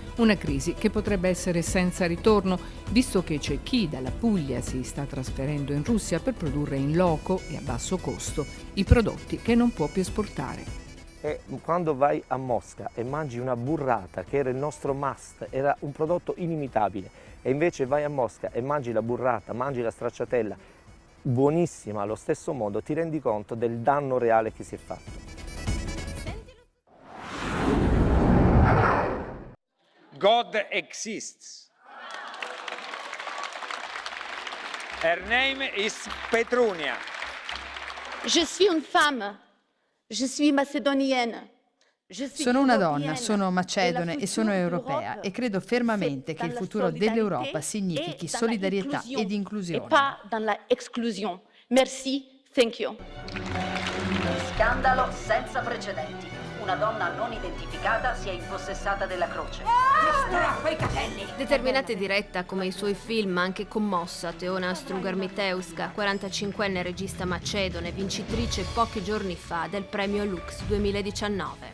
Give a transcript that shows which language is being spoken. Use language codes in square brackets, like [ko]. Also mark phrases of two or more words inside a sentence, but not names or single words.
[it] Una crisi che potrebbe essere senza ritorno, visto che c'è chi dalla Puglia si sta trasferendo in Russia per produrre in loco e a basso costo i prodotti che non può più esportare. E quando vai a Mosca e mangi una burrata, che era il nostro must, era un prodotto inimitabile, e invece vai a Mosca e mangi la burrata, mangi la stracciatella, buonissima allo stesso modo, ti rendi conto del danno reale che si è fatto. [en] God exists. Her name is Petrunia. [fr] Je suis une femme. Je suis macédonienne. [it] Sono una donna, sono macedone e sono europea e credo fermamente che il futuro dell'Europa significhi solidarietà ed inclusione. [fr] E pas dans la exclusion. Merci, [en] thank you. [it] Scandalo senza precedenti. Una donna non identificata si è impossessata della croce. Quei capelli! Determinata e diretta come i suoi film, anche commossa, Teona Strugar-Mitevska, 45enne regista macedone, vincitrice pochi giorni fa del premio Lux 2019.